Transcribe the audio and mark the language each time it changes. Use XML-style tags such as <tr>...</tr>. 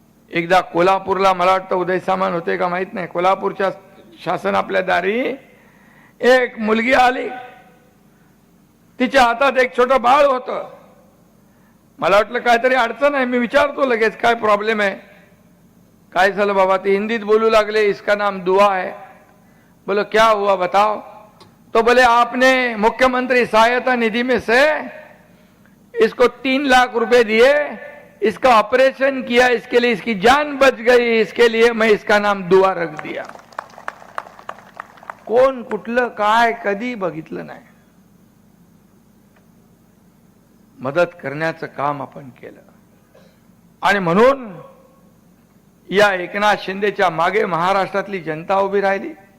<mr>एकदा कोल्हापूरला मला वाटतं उदय सामान होते का माहित नाही, कोल्हापूरच्या शासन आपल्या दारी एक मुलगी आली, तिच्या हातात एक छोटं बाळ होतं. मला वाटलं काहीतरी अडचण आहे. मी विचारतो लगेच काय</mr> <hi>प्रॉब्लेम है,</hi> <mr>काय झालं बाबा. ते हिंदीत बोलू लागले.</mr> <hi>इसका नाम दुआ है. बोलो क्या हुआ बताओ. तो बोले आपने मुख्यमंत्री सहायता निधि में से इसको 3 लाख रुपए दिए, इसका ऑपरेशन किया, इसके लिए इसकी जान बच गई, इसके लिए मैं इसका नाम दुआ रख दिया.</hi> <mr>कोण कुठलं काय कधी बघितलं नाही. मदत करण्याचं काम आपण केलं. आणि म्हणून या एकनाथ शिंदेच्या मागे महाराष्ट्रातली जनता उभी राहिली.</mr>